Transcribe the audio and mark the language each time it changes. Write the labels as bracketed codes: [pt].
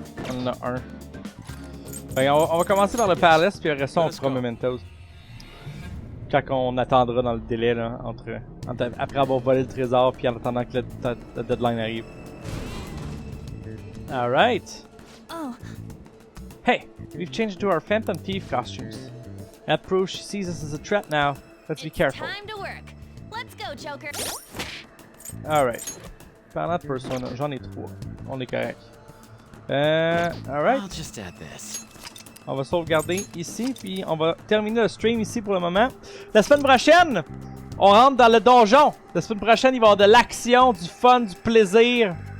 [fr] On en a un. Ben, on va commencer par le palace, puis après ça, on fera Mementos. Quand on attendra dans le délai, là, après avoir volé le trésor, puis en attendant que le deadline arrive. [en] Alright. Oh. Hey, we've changed to our Phantom Thief costumes. That proves she sees us as a threat now. Let's be careful. Time to work. Let's go, Joker. Alright. [fr] Parlant de persona, j'en ai 3. On est correct. Alright. [en] I'll just add this. [fr] On va sauvegarder ici, puis on va terminer le stream ici pour le moment. La semaine prochaine, on rentre dans le donjon. La semaine prochaine, il va y avoir de l'action, du fun, du plaisir.